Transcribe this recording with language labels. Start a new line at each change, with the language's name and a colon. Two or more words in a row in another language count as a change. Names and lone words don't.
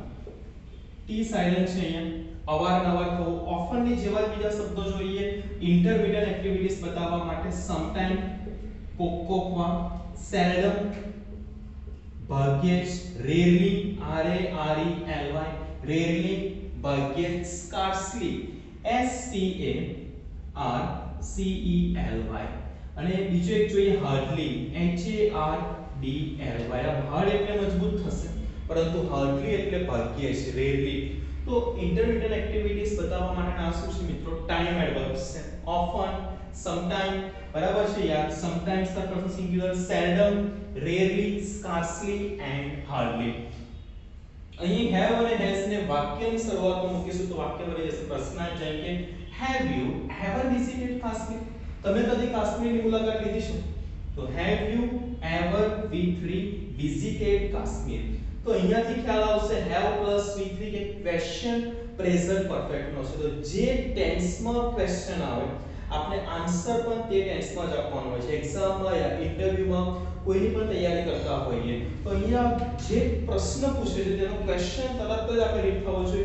Gujarati: t સાઇલેન્ટ છે અહીંયા અવારનવાર થવું often ની જેવા બીજા શબ્દો જોઈએ
English: intermediate activities
Gujarati: બતાવવા માટે સમટાઈમ કોકોવા seldom ભાગ્યે
English: rarely r a r e l y rarely
Gujarati: ભાગ્યે
English: scarcely s c a r c e l y
Gujarati: અને બીજો એક જોઈએ
English: hardly h a r d l y
Gujarati: આ hard એટલે મજબૂત થશે પરંતુ hardly એટલે ભાગ્યે છે rarely તો
English: intermediate activities
Gujarati: બતાવવા માટેના આ શું છે મિત્રો
English: time adverbs
Gujarati: છે
English: often sometime
Gujarati: બરાબર છે યાર
English: sometimes the person singular seldom rarely scarcely and hardly
Gujarati: અહીં have અને has ને વાક્યની શરૂઆતમાં મૂકીશું તો વાક્ય બની જશે પ્રશ્નાર્થ જેમ કે
English: have you ever visited Kashmir
Gujarati: તમે કદી કાશ્મીરની મુલાકાત લીધી છે તો
English: have you ever visited Kashmir
Gujarati: તો અહીંયાથી ખ્યાલ આવશે
English: have plus v3
Gujarati: કે
English: question present perfect
Gujarati: નો છે તો જે ટેન્સમાં ક્વેશ્ચન આવે આપણે આન્સર પણ તે ટેન્સમાં જ આપવાનો હોય છે એક્ઝામમાં યા ઇન્ટરવ્યુમાં કોઈની પણ તૈયારી કરતા હોઈએ તો અહીંયા જે પ્રશ્ન પૂછે છે તેનો ક્વેશ્ચન તરત જ આપણે રીડ થવો જોઈએ